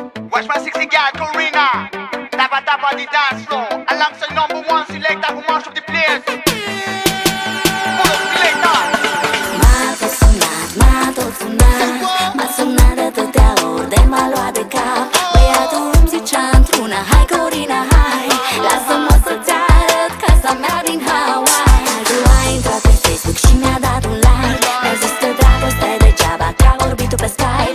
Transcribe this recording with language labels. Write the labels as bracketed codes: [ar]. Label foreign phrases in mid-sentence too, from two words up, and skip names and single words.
[en] Watch my sexy girl Karina, tap on the dance floor, alongside #1 selector who mash up the place. Full of selector. [ro] M-a tot sunat, m-a sunat de atâtea ori, de m-a luat de cap. Băiatul îmi zicea într-una, hai Corina, hai, lasă-mă să-ți arăt casa mea din Hawaii. Altul a intrat pe Facebook și mi-a dat un like. Mi-a zis că dragoste degeaba, că a vorbit tu pe Skype.